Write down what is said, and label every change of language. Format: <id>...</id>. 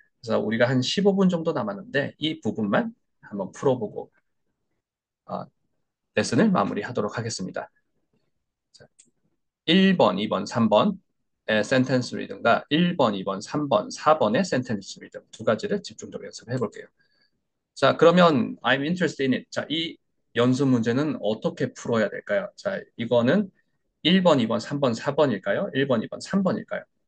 <ko>그래서 우리가 한 15분 정도 남았는데 이 부분만 한번 풀어보고 어, 레슨을 마무리하도록 하겠습니다. 자, 1번, 2번, 3번의 센텐스 리듬과 1번, 2번, 3번, 4번의 센텐스 리듬 두 가지를 집중적으로 연습해 볼게요.</ko> <en>자, 그러면 I'm interested in it.</en> <ko>자, 이 연습 문제는 어떻게 풀어야 될까요? 자, 이거는 1번, 2번, 3번, 4번일까요? 1번, 2번, 3번일까요?</ko>